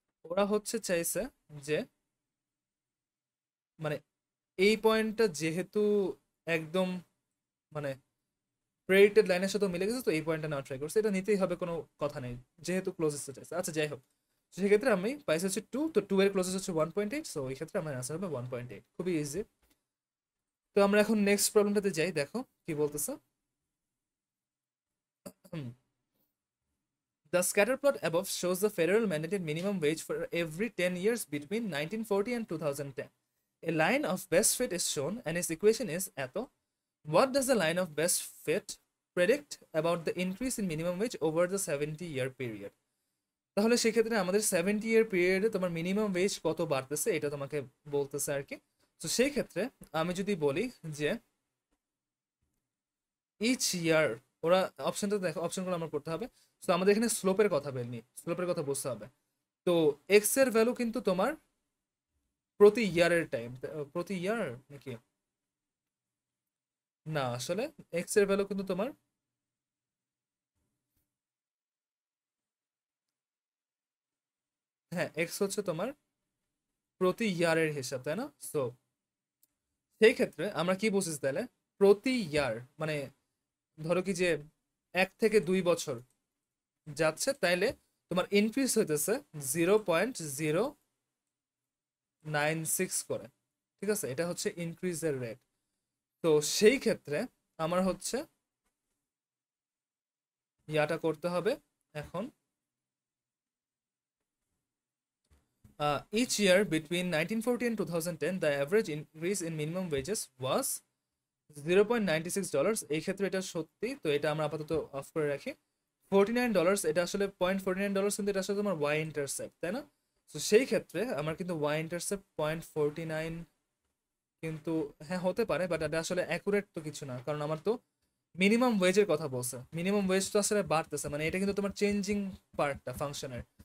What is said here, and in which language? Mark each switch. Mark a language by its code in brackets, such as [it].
[bn] ওরা হচ্ছে চাইছে যে মানে এই পয়েন্টটা যেহেতু একদম মানে প্রেডিক্টেড লাইনের সাথে মিলে গেছে, তো এই পয়েন্টটা নেওয়ার ট্রাই করছে, এটা নিতেই হবে কোনো কথা নেই যেহেতু ক্লোজেস্ট চাইছে। আচ্ছা যাই হোক, সেক্ষেত্রে আমি পাইছি হচ্ছে 2, তো 2 এর ক্লোজেস্ট হচ্ছে 1.8, সো ওই ক্ষেত্রে আমার অ্যান্সার হবে 1.8, খুবই ইজি। তো আমরা এখন নেক্সট প্রবলেমটাতে যাই, দেখো কি বলতেছে। [en] The scatter plot above shows the federal mandated minimum wage for every 10 years between 1940 and 2010. A line of best fit is shown and its equation is eto. What does the line of best fit predict about the increase in minimum wage over the 70-year period? [bn] তাহলে সেক্ষেত্রে আমাদের 70-year পিরিয়ডে তোমার minimum wedge কত বাড়তেছে এটা তোমাকে বলতেছে আর কি। তো সেই ক্ষেত্রে আমি যদি বলি যে ইচ ইয়ার, ওরা অপশনটা দেখো, অপশনগুলো আমার করতে হবে। তো আমাদের এখানে স্লোপের কথা বলিনি, স্লোপের কথা বুঝতে হবে। তো এক্স এর ভ্যালু কিন্তু তোমার প্রতি ইয়ারের টাইম, প্রতি ইয়ার নাকি না, আসলে এক্স এর ভ্যালু কিন্তু তোমার, হ্যাঁ এক্স হচ্ছে তোমার প্রতি ইয়ারের হিসাব, তাই না? সো সেই ক্ষেত্রে আমরা কি বুঝেছি তাহলে, প্রতি ইয়ার মানে ধরো কি যে 1 থেকে 2 বছর যাচ্ছে, তাইলে তোমার ইনক্রিজ হইতেছে 0.096 করে, ঠিক আছে? এটা হচ্ছে ইনক্রিজের রেট। তো সেই ক্ষেত্রে আমার হচ্ছে ইয়াটা করতে হবে এখন, [en] each year between 1940 and 2010 the average increase in minimum wages was $0.96। [bn] এই ক্ষেত্রে এটা সত্যি, তো এটা আমরা আপাতত অফ করে রাখি। $49, এটা আসলে $0.49, কিন্তু এটা আসলে তোমার ওয়াই ইন্টারসেপ্ট, তাই না? তো সেই ক্ষেত্রে আমার কিন্তু ওয়াই ইন্টারসেপ্ট 0.49 কিন্তু হ্যাঁ হতে পারে, বাট এটা আসলে অ্যাকুরেট তো কিছু না, কারণ আমার তো মিনিমাম ওয়েজের কথা বলছে, মিনিমাম ওয়েজ তো আসলে বাড়তেছে, মানে এটা কিন্তু তোমার চেঞ্জিং পার্টটা ফাংশনের।